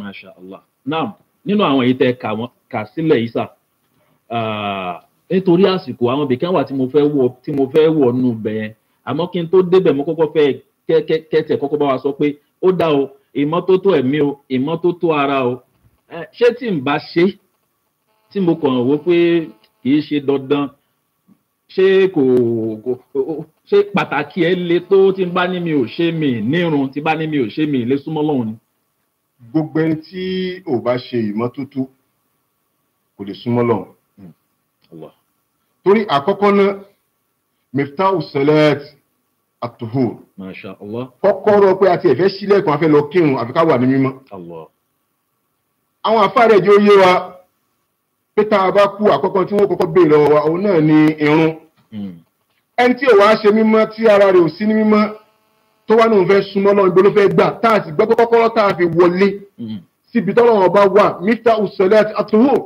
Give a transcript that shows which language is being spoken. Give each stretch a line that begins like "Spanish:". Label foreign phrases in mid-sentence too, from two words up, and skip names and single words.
Yoruba: nínú àwọn èyí tẹ kà sílẹ̀ yìí sà nítorí àsìkò àwọn ibìkan wà tí mo fẹ́ wọ̀ nù bẹ́ẹ̀ àmọ́ kí n tó débẹ̀ mo kọ́kọ́ fẹ́ kẹ́tẹ̀ kọ́kọ́ bá wa sọ pé ó dá o ìmọ́tótó ẹ̀mí o ìmọ́tótó ara o ṣé tí n bá ṣe tí mo kàn wò pé kì í ṣe dandan ṣé ṣé pàtàkì ẹ le tó tí n bá ní mi ò ṣe mí nírun tí bá ní mi ò ṣe mí lè súnmọ́ lọ́hùn ni. gbogbo ẹni tí ò bá ṣe ìmọ́tótó kò lè súnmọ́ lọ́hùn. torí àkọ́kọ́ náà
Arabic: مفتاح الصلاة الطهور. ما شاء الله.
Yoruba: kọ́kọ́rọ́ pé a ti ẹ̀fẹ́ sílẹ̀kùn afẹ́ lọ kírun àfi ká wà ní mímọ́. àwọn àfáàrẹ̀ jẹ́ ó yé wa pé tá a bá kú àkọ́kọ́ tí wọ́n kọ́kọ́ béèrè lọ́wọ́ wa òun náà ni irun. ẹni tí ò wá ṣe mímọ́ tí ara rẹ̀ ò sí ní mímọ́ tó wá náà fẹ́ súnmọ́ lọ́wọ́ ibo ló fẹ́ gbà tá a sì gbọ́ kọ́kọ́rọ́ tá a fi wọlé síbi tọ́lọ́wọ́ bá wà
Arabic: مفتاح الصلاة الطهور.